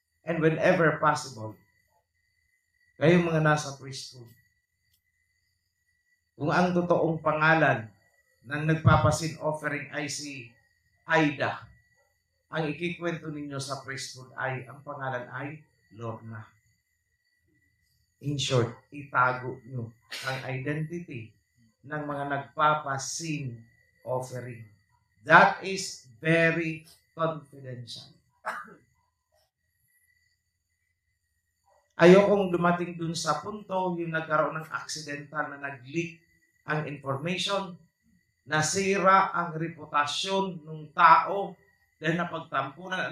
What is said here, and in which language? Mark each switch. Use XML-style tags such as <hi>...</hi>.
<en>And whenever possible,</en> <tl>kayong mga nasa priesthood, kung ang totoong pangalan ng nagpapasin offering ay si Aida, ang ikikwento ninyo sa priesthood ay, ang pangalan ay Lorna. In short, itago nyo ang identity ng mga nagpapasin offering.</tl> <en>That is very confidential.</en> <tl>Ayokong dumating dun sa punto yung nagkaroon ng accidental na nag-leak ang information, nasira ang reputasyon ng tao dahil napagtampunan.</tl>